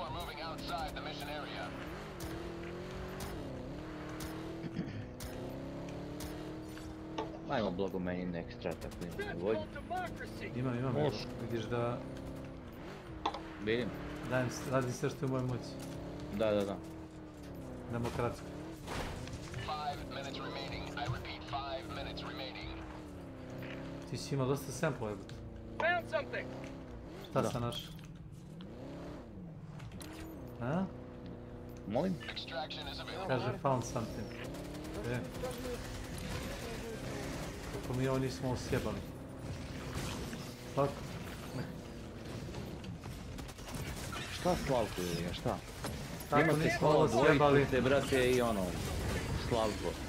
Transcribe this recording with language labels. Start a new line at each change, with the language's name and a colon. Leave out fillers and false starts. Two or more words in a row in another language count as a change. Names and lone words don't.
Bosnian: Ajmo blago meni na ekstrat ako ima volje. Imam, vidiš da... Vidim. Radim sve što je u mojoj moći. Da. Demokratsko.
English: 5 minutes remaining. I repeat, 5 minutes remaining.
Bosnian: Ti si imao dosta sample, evo.
English: Found something.
Bosnian: Šta sam našao? A? Molim? Kaže
English: found something.
Bosnian: Kako mi ovo nismo osjebali. Tako? Šta Slavko je, šta? Tako nismo ovo osjebali. Dvojice, brate, i ono, Slavko.